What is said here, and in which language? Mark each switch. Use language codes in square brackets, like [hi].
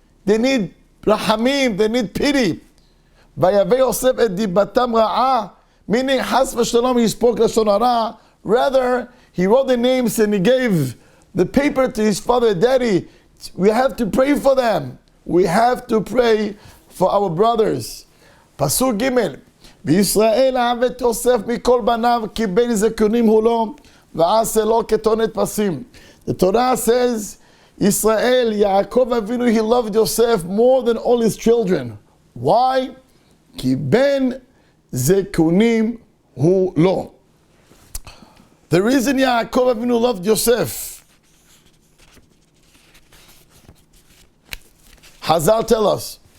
[en] They need rahamim, they need pity. [he] Vayeshev et dibatam ra'ah, [en] meaning has v'shalom, he spoke lashon hara. Rather, he wrote the names and he gave the paper to his father. Daddy, we have to pray for them. We have to pray for our brothers. Pasuk Gimel. [he] בישראל אהב את יוסף מכל בניו כי בין זקונים הוא לו ועשה לו כתונת פסים. [en] The Torah says, Israel, Yaakov Avinu, he loved Yosef more than all his children. Why? [he] כי בין זקונים הוא לו. [en] The reason Yaakov Avinu loved Yosef, Hazal tell us.